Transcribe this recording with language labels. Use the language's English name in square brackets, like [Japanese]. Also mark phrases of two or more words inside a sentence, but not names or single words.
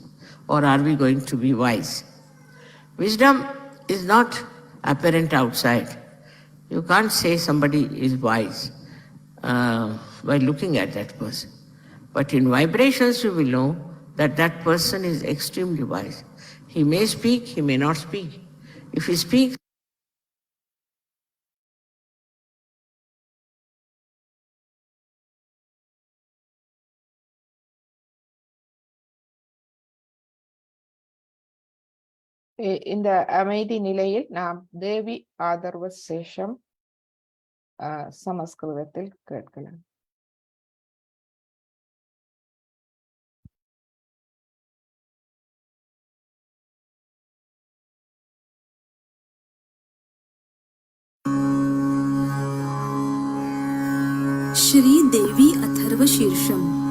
[English] Or are we going to be wise? Wisdom is not apparent outside. You can't say somebody is wise by looking at that person. But in vibrations, you will know that that person is extremely wise. He may speak, he may not speak. If he speaks, [Tamil] இந்த அமைதி நிலையில் நாம் தேவி ஆதர்வ சேஷம் சமஸ்கிருதத்தில் கேட்கலாம். श्री देवी अथर्व शीर्षम।